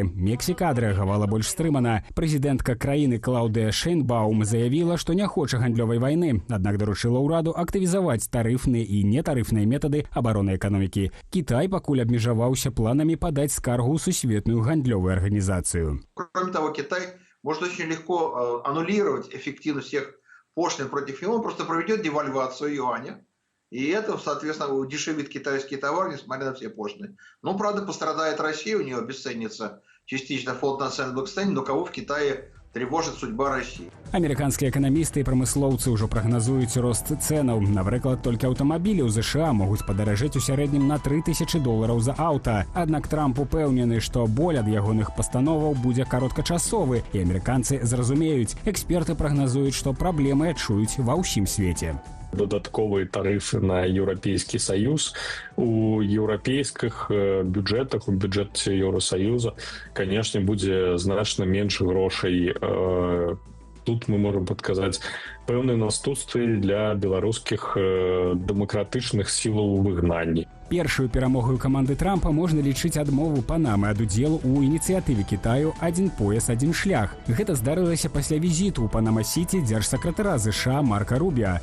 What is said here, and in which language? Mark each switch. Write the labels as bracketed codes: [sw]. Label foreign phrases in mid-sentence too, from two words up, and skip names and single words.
[be] Мексіка адрэагавала больш стрымана. Прэзідэнтка краіны Клаўдыя Шэйнбаум заявіла, што не хоча гандлёвай вайны, аднак даручыла ўраду актывізаваць тарыфныя і нетарыфныя метады абароны эканомікі. Кітай пакуль абмежаваўся планамі падаць скаргу ў Сусветную гандлёвую арганізацыю. [ru] Кроме того, Китай может очень легко аннулировать эффективность всех пошлин против него, он просто проведет девальвацию юаня. И это, соответственно, удешевит китайский товар, несмотря на все пошлины. Ну, правда, пострадает Россия, у нее обесценится частично фонд национального благосостояния, но кого в Китае тревожит судьба России. [be] Амерыканскія эканамісты і прамыслоўцы ўжо прагназуюць рост цэнаў. Напрыклад, толькі аўтамабілі ў ЗША могуць падаражэць у сярэднім на $3000 за аўта. Аднак Трамп упэўнены, што боль ад ягоных пастановаў будзе кароткачасовы, і амерыканцы зразумеюць. Эксперты прагназуюць, што праблемы адчуюць ва ўсім свеце. [ru] Додатковые тарифы на Европейский Союз. У еўрапейскіх бюджетах, у бюджете Евросоюза, конечно, будет значно меньше грошей. Тут мы можем подказать [be] пэўныя наступствы для беларускіх дэмакратычных сілаў выгнання. Першую перамогу каманды Трампа можна лічыць адмову Панамы ад удзелу ў ініцыятыве Кітаю «Адзін пояс, адзін шлях». Гэта здарылася пасля візіту ў Панама-Сіці дзяржсакратара ЗША Марка Рубіа.